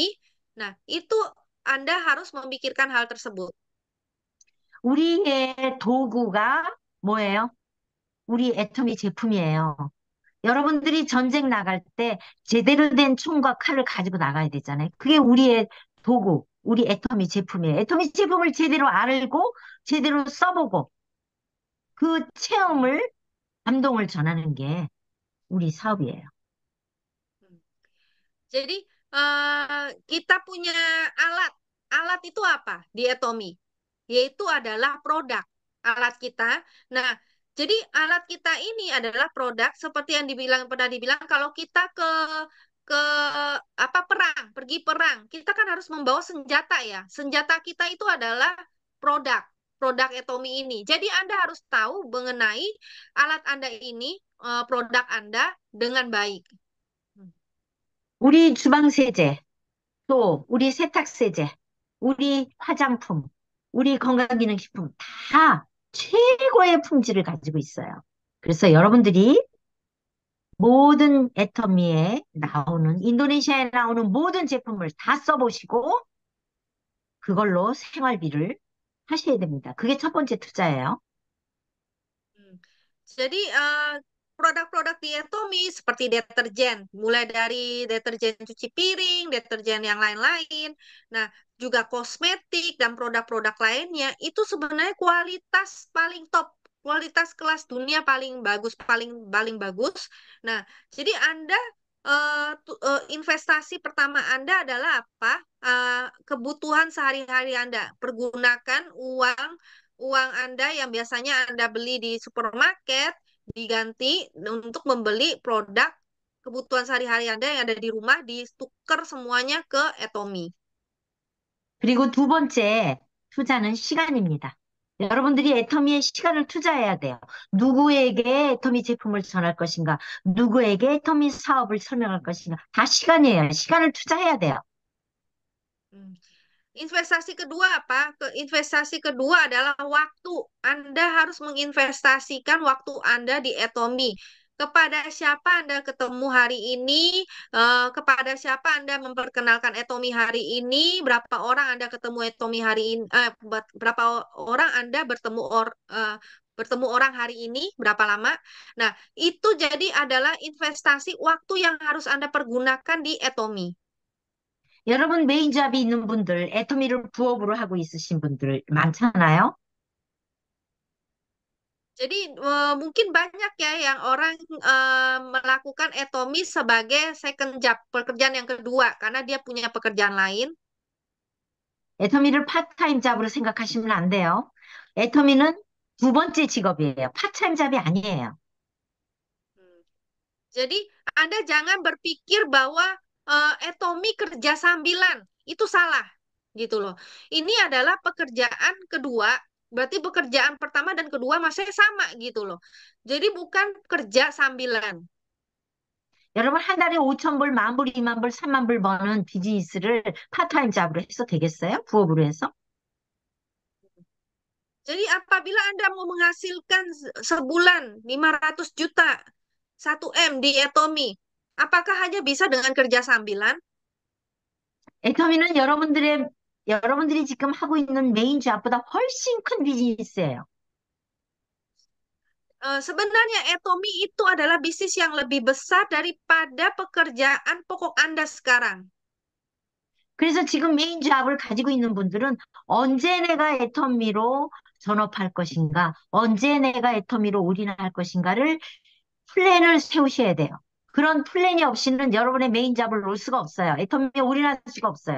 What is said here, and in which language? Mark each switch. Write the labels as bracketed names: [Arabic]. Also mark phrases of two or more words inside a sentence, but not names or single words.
[Indonesian] Nah, itu Anda harus memikirkan hal tersebut. [Korean] 우리의 도구가 뭐예요? 우리 애터미 제품이에요. 여러분들이 전쟁 나갈 때 제대로 된 총과 칼을 가지고 나가야 되잖아요. 그게 우리의 도구, 우리 애터미 제품이에요. 애터미 제품을 제대로 알고 제대로 써보고 그 체험을, 감동을 전하는 게 우리 사업이에요. [Indonesian] Jadi kita punya alat. Alat itu apa di Atomi? Yaitu adalah produk alat kita. Nah, jadi alat kita ini adalah produk seperti yang pernah dibilang kalau kita ke pergi perang, kita kan harus membawa senjata ya. Senjata kita itu adalah produk, produk Atomi ini. Jadi Anda harus tahu mengenai alat Anda ini, produk Anda dengan baik. [Korean] 우리 주방 세제, 또 우리 세탁 세제, 우리 화장품, 우리 건강기능식품 다 최고의 품질을 가지고 있어요. 그래서 여러분들이 모든 애터미에 나오는, 인도네시아에 나오는 모든 제품을 다 써보시고, 그걸로 생활비를 하셔야 됩니다. 그게 첫 번째 투자예요. Hmm. [Indonesian] Jadi produk-produk diatomi seperti deterjen, mulai dari deterjen cuci piring, deterjen yang lain-lain, nah juga kosmetik dan produk-produk lainnya itu sebenarnya kualitas paling top, kualitas kelas dunia paling bagus, paling paling bagus. Nah, jadi Anda investasi pertama Anda adalah apa? Kebutuhan sehari-hari Anda. Pergunakan uang uang Anda yang biasanya Anda beli di supermarket diganti untuk membeli produk kebutuhan sehari-hari Anda yang ada di rumah, ditukar semuanya ke Atomi. [Korean] 그리고 두 번째 투자는 시간입니다. 여러분들이 애터미에 시간을 투자해야 돼요. 누구에게 애터미 제품을 전할 것인가, 누구에게 애터미 사업을 설명할 것인가, 다 시간이에요. 시간을 투자해야 돼요. [Indonesian] Hmm. Investasi kedua apa? Investasi kedua adalah waktu. Anda harus menginvestasikan waktu Anda di Atomi. Kepada siapa Anda ketemu hari ini? Kepada siapa Anda memperkenalkan Atomi hari ini? Berapa orang Anda ketemu Atomi hari ini? Berapa orang Anda bertemu orang hari ini? Berapa lama? Nah, itu jadi adalah investasi waktu yang harus Anda pergunakan di Atomi. [Korean] 여러분 메인 잡이 있는 분들, 애터미를 부업으로 하고 있으신 분들 많잖아요. [Indonesian] Jadi mungkin banyak ya yang orang melakukan etomi sebagai [English] second job, [Indonesian] pekerjaan yang kedua, karena dia punya pekerjaan lain. [Korean] 애터미를 파트타임 잡으로 생각하시면 안 돼요. 애터미는 두 번째 직업이에요. 파트타임 잡이 아니에요. Hmm. [Indonesian] Jadi Anda jangan berpikir bahwa etomi kerja sambilan, itu salah gitu loh. Ini adalah pekerjaan kedua, berarti pekerjaan pertama dan kedua masih sama gitu loh. Jadi bukan kerja sambilan. [Korean] 여러분 한 달에 5천 불, 만 불, 2만 불, 3만 불 버는 비즈니스를 파트타임 잡으로 해서 되겠어요? 부업으로 해서? [Indonesian] Jadi apabila Anda mau menghasilkan sebulan 500 juta, 1 M di Atomi, apakah hanya bisa dengan kerja sambilan? [Korean] 애터미는 여러분들이 지금 하고 있는 메인 잡보다 훨씬 큰 비즈니스예요. [Indonesian] Sebenarnya Atomi itu adalah bisnis yang lebih besar daripada pekerjaan pokok Anda sekarang. [Korean] 그래서 지금 메인 잡을 가지고 있는 분들은 언제 내가 애터미로 전업할 것인가, 언제 내가 애터미로 올인할 것인가를 플랜을 세우셔야 돼요. 그런 플랜이 없이는 여러분의 메인 잡을 놓을 수가 없어요. 애터미에 올인할 수가 없어요.